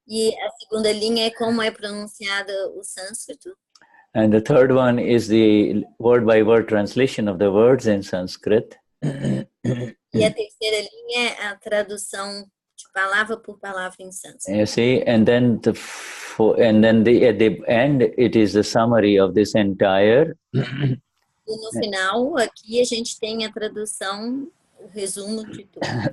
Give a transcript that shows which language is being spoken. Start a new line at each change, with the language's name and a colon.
Portuguese: E a segunda linha é como é pronunciada o sânscrito.
English: And the third one is the word-by-word translation of the words in Sanskrit.
Portuguese: E a terceira linha é a tradução de palavra por palavra em sânscrito.
English: You see, and then at the end, it is the summary of this entire.
Portuguese: E no final, aqui a gente tem a tradução, o resumo de tudo.